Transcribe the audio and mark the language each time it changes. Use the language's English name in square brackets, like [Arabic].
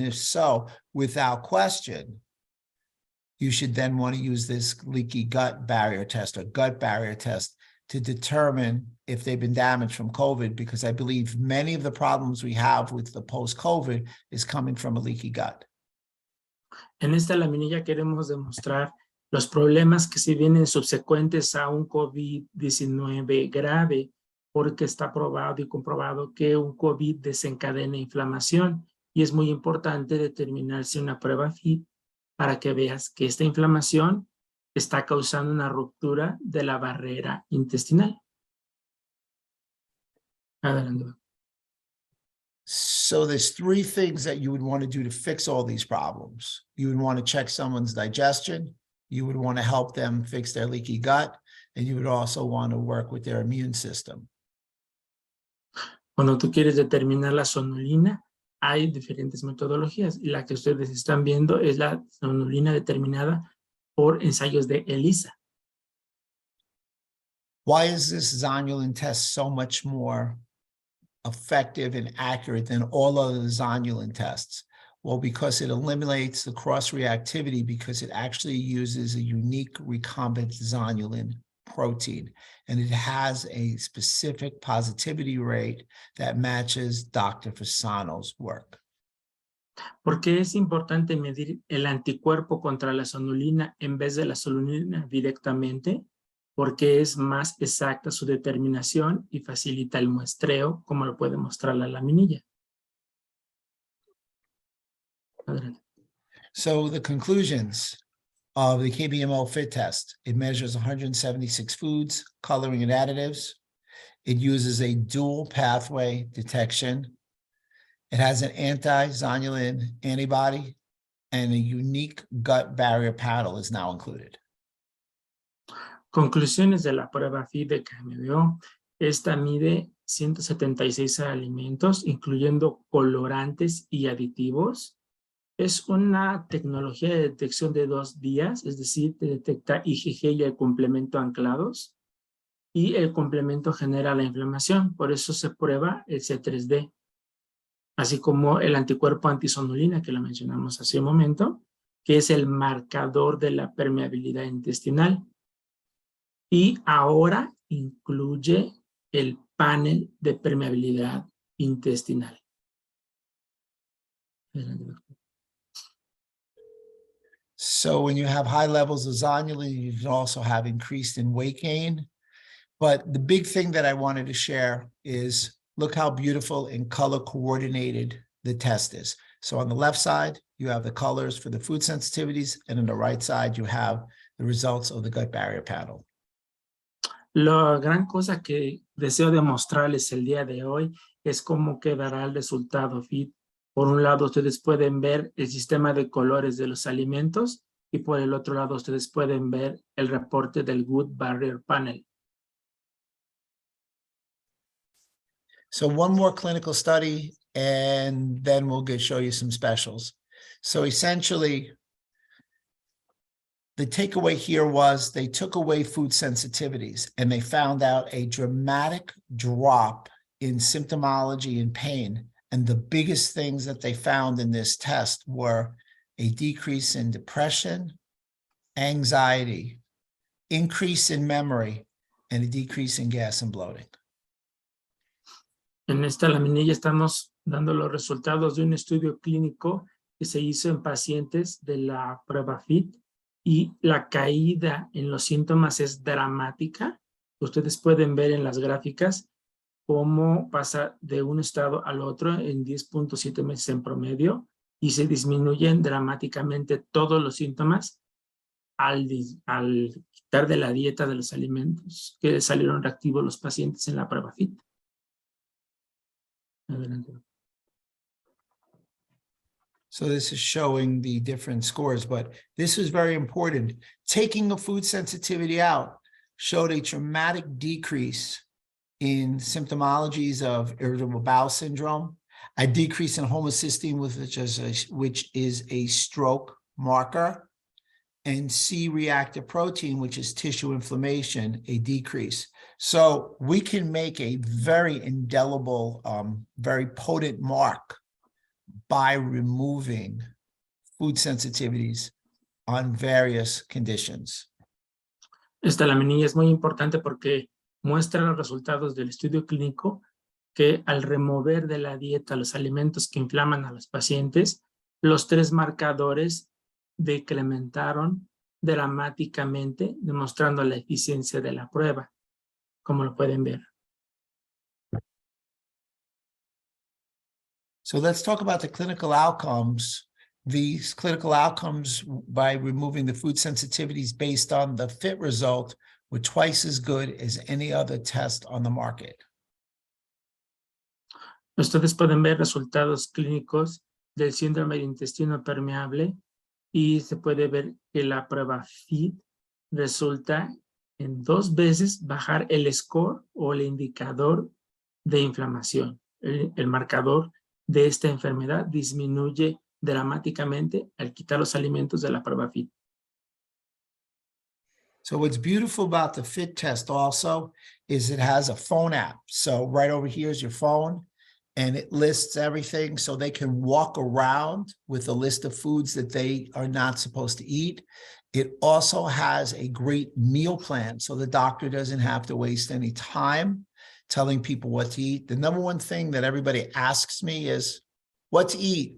[English] And if so, without question, you should then want to use this leaky gut barrier test or gut barrier test to determine if they've been damaged from COVID, because I believe many of the problems we have with the post-COVID is coming from a leaky gut. [Spanish] En esta laminilla queremos demostrar los problemas que se vienen subsecuentes a un COVID-19 grave, porque está probado y comprobado que un COVID desencadena inflamación, y es muy importante determinar si una prueba FIT para que veas que esta inflamación está causando una ruptura de la barrera intestinal. Adelante. [English] So there's 3 things that you would want to do to fix all these problems. You would want to check someone's digestion. You would want to help them fix their leaky gut. And you would also want to work with their immune system. [Spanish] Cuando tú quieres determinar la zonulina, hay diferentes metodologías. Y la que ustedes están viendo es la zonulina determinada por ensayos de ELISA. [English] Why is this zonulin test so much more effective and accurate than all other zonulin tests? Well, because it eliminates the cross-reactivity, because it actually uses a unique recombinant zonulin protein, and it has a specific positivity rate that matches Dr. Fasano's work. [Spanish] ¿Por qué es importante medir el anticuerpo contra la zonulina en vez de la zonulina directamente? Porque es más exacta su determinación y facilita el muestreo, como lo puede mostrar la laminilla. Adelante. [English] So the conclusions of the KBMO FIT test: it measures 176 foods, coloring and additives. It uses a dual pathway detection. It has an anti-zonulin antibody, and a unique gut barrier panel is now included. [Spanish] Conclusiones de la prueba FIT de KBMO. Esta mide 176 alimentos, incluyendo colorantes y aditivos. Es una tecnología de detección de 2 días, es decir, te detecta IgG y el complemento anclados, y el complemento genera la inflamación, por eso se prueba el C3D, así como el anticuerpo antizonulina, que lo mencionamos hace un momento, que es el marcador de la permeabilidad intestinal. Y ahora incluye el panel de permeabilidad intestinal. [English] So when you have high levels of zonulin, you can also have increased in weight gain. But the big thing that I wanted to share is look how beautiful and color coordinated the test is. So on the left side, you have the colors for the food sensitivities, and on the right side, you have the results of the gut barrier panel. [Spanish] La gran cosa que deseo demostrarles el día de hoy es cómo quedará el resultado FIT. Por un lado, ustedes pueden ver el sistema de colores de los alimentos, y por el otro lado, ustedes pueden ver el reporte del Gut Barrier Panel. [English] So one more clinical study, and then we'll show you some specials. So essentially, the takeaway here was they took away food sensitivities, and they found out a dramatic drop in symptomology and pain. And the biggest things that they found in this test were a decrease in depression, anxiety, increase in memory, and a decrease in gas and bloating. [Spanish] En esta laminilla estamos dando los resultados de un estudio clínico que se hizo en pacientes de la prueba FIT, y la caída en los síntomas es dramática. Ustedes pueden ver en las gráficas cómo pasa de un estado al otro en 10.7 meses en promedio, y se disminuyen dramáticamente todos los síntomas al quitar de la dieta de los alimentos que salieron reactivos los pacientes en la prueba FIT. Adelante. [English] So this is showing the different scores, but this is very important. Taking the food sensitivity out showed a dramatic decrease in symptomologies of irritable bowel syndrome, a decrease in homocysteine, which is a stroke marker, and C-reactive protein, which is tissue inflammation, a decrease. So we can make a very indelible, very potent mark by removing food sensitivities on various conditions. [Spanish] Esta laminilla es muy importante porque muestra los resultados del estudio clínico que al remover de la dieta los alimentos que inflaman a los pacientes, los 3 marcadores decrementaron dramáticamente, demostrando la eficiencia de la prueba, como lo pueden ver. [English] So let's talk about the clinical outcomes. These clinical outcomes by removing the food sensitivities based on the FIT result were twice as good as any other test on the market. [Spanish] Ustedes pueden ver resultados clínicos del síndrome del intestino permeable y se puede ver que la prueba FIT resulta en 2 veces bajar el score o el indicador de inflamación. El marcador de esta enfermedad disminuye dramáticamente al quitar los alimentos de la prueba FIT. [English] So what's beautiful about the FIT test also is it has a phone app. So right over here is your phone, and it lists everything so they can walk around with a list of foods that they are not supposed to eat. It also has a great meal plan, so the doctor doesn't have to waste any time telling people what to eat. The number one thing that everybody asks me is, what to eat?